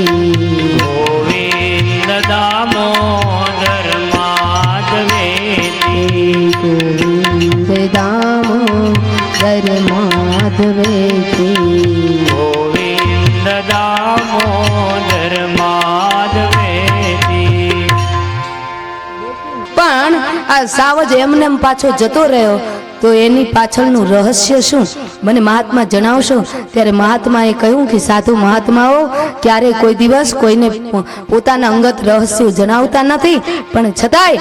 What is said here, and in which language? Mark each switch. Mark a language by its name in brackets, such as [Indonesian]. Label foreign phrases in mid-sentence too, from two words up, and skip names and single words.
[Sanskrit] गोविन्द दामोदर माधवेति गोविन्द दामोदर माधवेति गोविन्द दामोदर माधवेति [Gujarati] પણ આ સાવજ એમને એમ પાછો જતો રહ્યો તો એની પાછળનું રહસ્ય શું મને મહાત્મા જણાવશો ત્યારે મહાત્માએ કહ્યું કે સાધુ મહાત્માઓ ક્યારે કોઈ દિવસ કોઈને પોતાના અંગત રહસ્યો જણાવતા નથી પણ છતાંય